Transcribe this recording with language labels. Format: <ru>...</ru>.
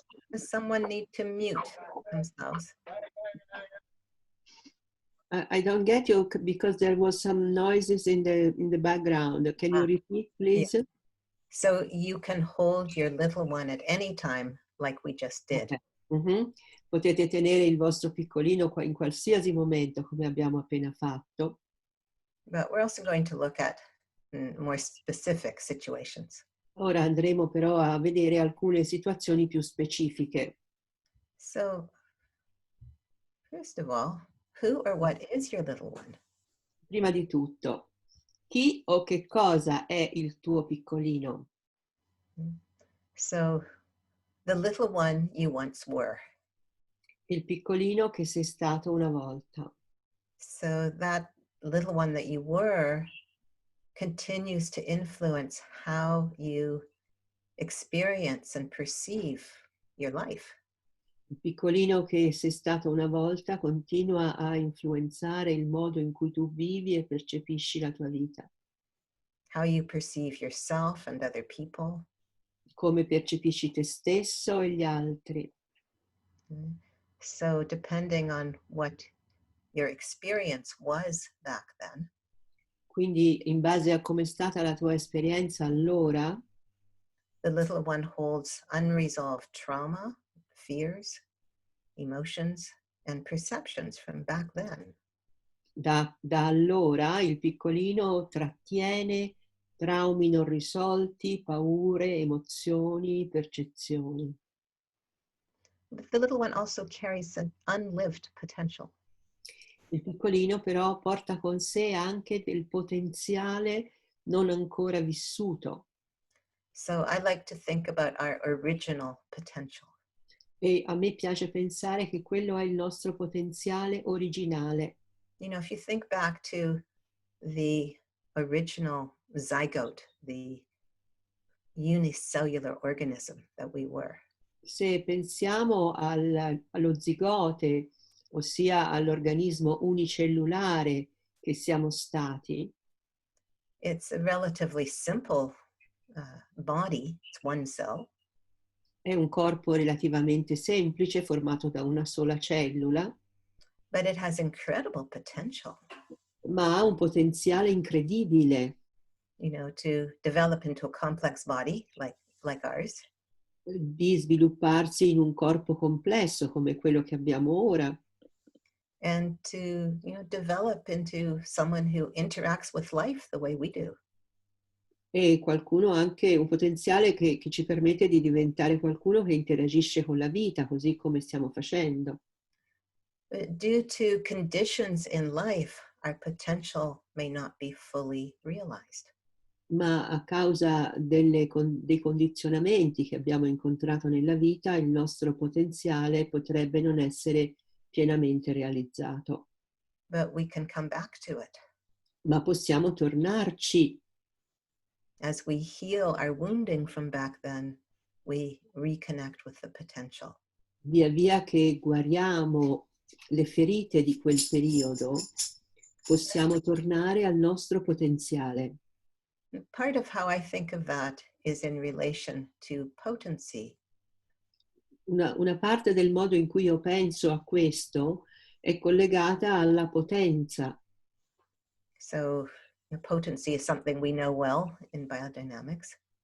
<en>Does someone need to mute themselves? I don't get you because there was some noises in the background. Can you repeat, please? Yeah. So you can hold your little one at any time, like we just did. Okay.</en> <it>Potete tenere il vostro piccolino in qualsiasi momento, come abbiamo appena fatto.</it> <en>But we're also going to look at more specific situations.</en> <it>Ora andremo però a vedere alcune situazioni più specifiche.</it> <en>So, first of all, who or what is your little one?</en> <it>Prima di tutto, chi o che cosa è il tuo piccolino?</it> <en>So, the little one you once were.</en> <it>Il piccolino che sei stato una volta.</it> <en>So that little one that you were continues to influence how you experience and perceive your life.</en> <it>Il piccolino che sei stato una volta continua a influenzare il modo in cui tu vivi e percepisci la tua vita.</it> <en>How you perceive yourself and other people.</en> <it>Come percepisci te stesso e gli altri.</it> <en>So depending on what your experience was back then.</en> <it>Quindi in base a come è stata la tua esperienza allora,</it> <en>the little one holds unresolved trauma, fears, emotions, and perceptions from back then.</en> <it>Da allora il piccolino trattiene traumi non risolti, paure, emozioni, percezioni.</it> <en>But the little one also carries an unlived potential.</en> <it>Il piccolino però porta con sé anche del potenziale non ancora vissuto.</it> <en>So I like to think about our original potential.</en> <it>E a me piace pensare che quello è il nostro potenziale originale.</it> <en>You know, if you think back to the original zygote, the unicellular organism that we were,</en> <it>Se pensiamo allo zigote, ossia all'organismo unicellulare che siamo stati,</it> <en>it's a relatively simple body, it's one cell,</en> <it>è un corpo relativamente semplice formato da una sola cellula,</it> <en>but it has incredible potential,</en> <it>ma ha un potenziale incredibile</it> <en>you know, to develop into a complex body like ours,</en> <it>di svilupparsi in un corpo complesso come quello che abbiamo ora</it> <en>and to, you know, develop into someone who interacts with life the way we do.</en> <it>e qualcuno anche un potenziale che ci permette di diventare qualcuno che interagisce con la vita, così come stiamo facendo.</it> <en>But due to conditions in life, our potential may not be fully realized.</en> <it>Ma a causa dei condizionamenti che abbiamo incontrato nella vita, il nostro potenziale potrebbe non essere pienamente realizzato.</it> <en>But we can come back to it.</en> <it>Ma possiamo tornarci.</it> <en>As we heal our wounding from back then, we reconnect with the potential.</en> <it>Via via che guariamo le ferite di quel periodo, possiamo tornare al nostro potenziale.</it> <en>Part of how I think of that is in relation to potency.</en> <it>Una parte del modo in cui io penso a questo è collegata alla potenza.</it> <en>So potency is something we know well in biodynamics.</en>